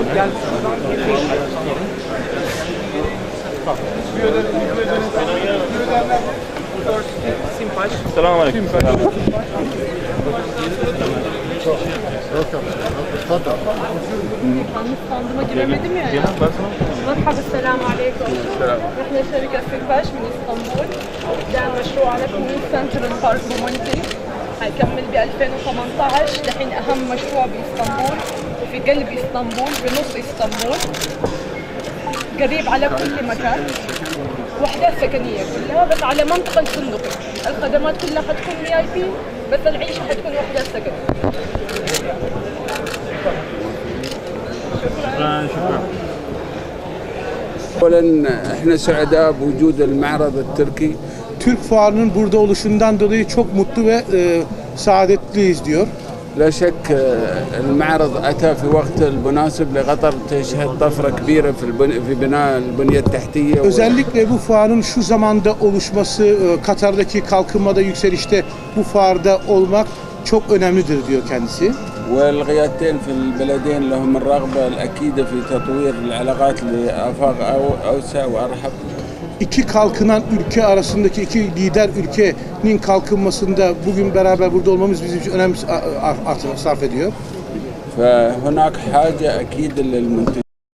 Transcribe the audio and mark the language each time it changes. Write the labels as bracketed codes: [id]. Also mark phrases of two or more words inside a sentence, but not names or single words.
[tr] Gel. Selam aleyküm. standıma giremedim ya. [ar] مرحبا السلام عليكم. نحن شركة سيمباش من اسطنبول. بدأنا مشروع على كوميون سنترال بارك مومنتري. هيكمل ب 2018 لحين أهم مشروع باسطنبول وفي قلب اسطنبول بنص اسطنبول. قريب على كل مكان. وحدات سكنية كلها بس على منطقة الفندقي. الخدمات كلها حتكون VIP بس العيشة حتكون وحدات سكنية. [tr] Şükran. [ar] اولا احنا سعداء بوجود المعرض التركي. [tr] Türk fuarının burada oluşundan dolayı çok mutlu ve saadetliyiz diyor. [ar] لا شك المعرض أتى في وقت المناسب لقطر تشهد طفرة كبيرة في بناء البنية التحتية. [tr] Özellikle bu fuarın şu zamanda oluşması, Katar'daki kalkınmada, yükselişte bu fuarda olmak çok önemlidir diyor kendisi. [ar] والقيادتين في البلدين لهم الرغبة الأكيدة في تطوير العلاقات لآفاق أوسع وأرحب. [tr] İki kalkınan ülke arasındaki iki lider ülkenin kalkınmasında bugün beraber burada olmamız bizim için önem sarf ediyor. [ar] فهناك حاجة أكيد للمنتجين.